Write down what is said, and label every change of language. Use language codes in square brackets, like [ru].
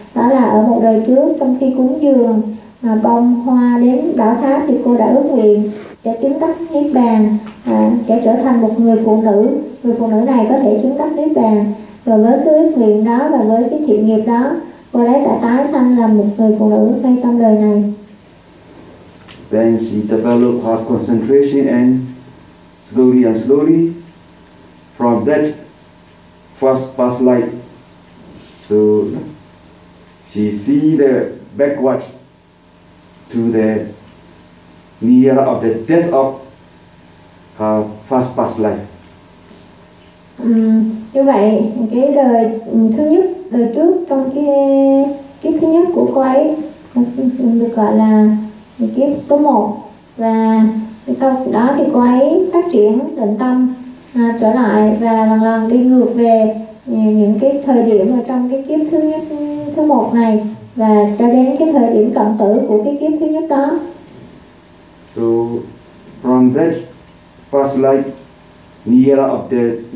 [vi] Đó là ở một đời trước, trong khi cúng dường bông hoa đến bảo tháp thì cô đã ước nguyện sẽ chứng đắc Niết Bàn, sẽ trở thành một người phụ nữ. Người phụ nữ này có thể chứng đắc Niết Bàn. Rồi với cái ước nguyện đó và với cái thiện nghiệp đó, cô ấy đã tái sanh làm một người phụ nữ ngay trong đời này. [en] Then she developed her concentration and slowly and slowly from that first past life. So she see the backward to the near of the death of her first past life. [vi] Như vậy cái đời thứ nhất, đời trước trong cái thứ nhất của cô ấy được gọi là kiếp số 1, và sau đó thì cô ấy phát triển định tâm trở lại và lần lần đi ngược về những cái thời điểm ở trong cái kiếp thứ nhất, thứ 1 này, và cho đến cái thời điểm cận tử của cái kiếp thứ nhất đó. [en] So from that first life near of the